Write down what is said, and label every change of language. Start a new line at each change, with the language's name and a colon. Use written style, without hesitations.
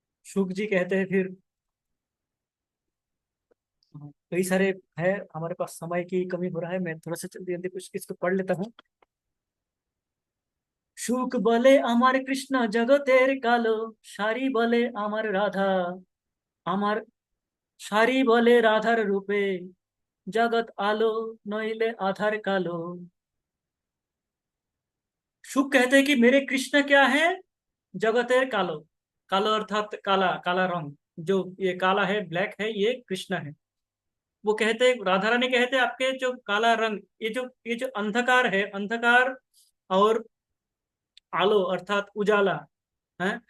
Hindi: शुक जी कहते हैं फिर, कई सारे है, हमारे पास समय की कमी हो रहा है, मैं थोड़ा सा जल्दी जल्दी कुछ इसको पढ़ लेता हूँ।
Bangla: সুখ বলে আমার কৃষ্ণ জগতের কালো, সারি বলে আমার রাধা, আমার সারি বলে রাধার রূপে, জগৎ আলো নইলে আধার কালো।
Hindi: सुख कहते हैं कि मेरे कृष्ण क्या है?
Bangla: जगतेर कालो।
Hindi: कालो अर्थात काला, काला रंग। जो ये काला है, ब्लैक है, ये कृष्ण है। वो कहते हैं, राधा रानी कहते हैं आपके जो काला रंग, ये जो अंधकार है, अंधकार और आलो अर्थात उजाला है।